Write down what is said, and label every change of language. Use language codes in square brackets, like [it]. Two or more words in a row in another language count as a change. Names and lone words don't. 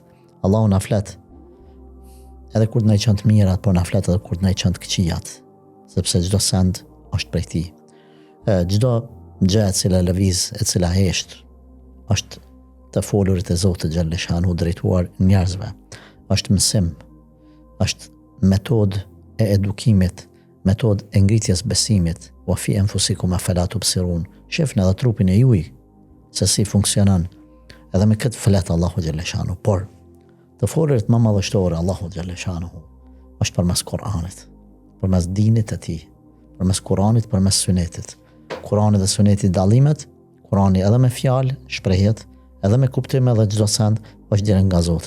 [sq] Allahu na flet edhe kur na i çon të mirat, por na flet edhe kur na i çon të këqijat, sepse çdo send është prej tij. Çdo gjë e cila lëviz, e cila hesht, është të folurit e Zotit xhaleshanu drejtuar njerëzve. Është mësim, është metodë e edukimit, metodë e ngritjes besimit, [ar] وفي أنفسكم أفلا تبصرون. [sq] Shefni edhe trupin e juaj se si funksionon. Edhe me këtë flet Allahu xhaleshanu, por të folurit më madhështor Allahu xhaleshanu është përmes Kur'anit, përmes dinit e tij, përmes Kur'anit, përmes Sunetit. Kur'ani dhe Suneti dallimet, Kur'ani edhe me fjalë, shprehjet, edhe me kuptim edhe çdo send është direkt nga Zoti.